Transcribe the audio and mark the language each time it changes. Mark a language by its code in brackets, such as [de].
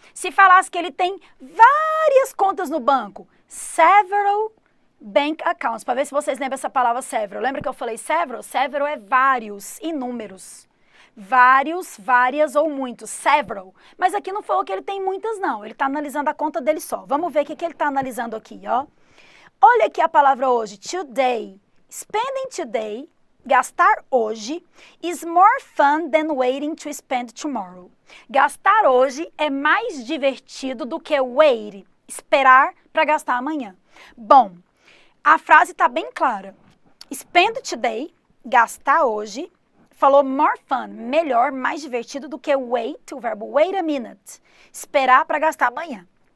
[pt] Se falasse que ele tem várias contas no banco, [en] several bank accounts, [pt] para ver se vocês lembram essa palavra several. Lembra que eu falei several? Several é vários, inúmeros. Vários, várias ou muitos, several. Mas aqui não falou que ele tem muitas, não. Ele está analisando a conta dele só. Vamos ver o que ele está analisando aqui, ó. Olha aqui a palavra hoje, [en] today. Spending today, [pt] gastar hoje, [en] is more fun than waiting to spend tomorrow. [pt] Gastar hoje é mais divertido do que wait, esperar para gastar amanhã. Bom, a frase está bem clara. [en] Spend today, [pt] gastar hoje, falou [en] more fun, [pt] melhor, mais divertido do que wait, o verbo [en] wait a minute, [pt] esperar para gastar amanhã.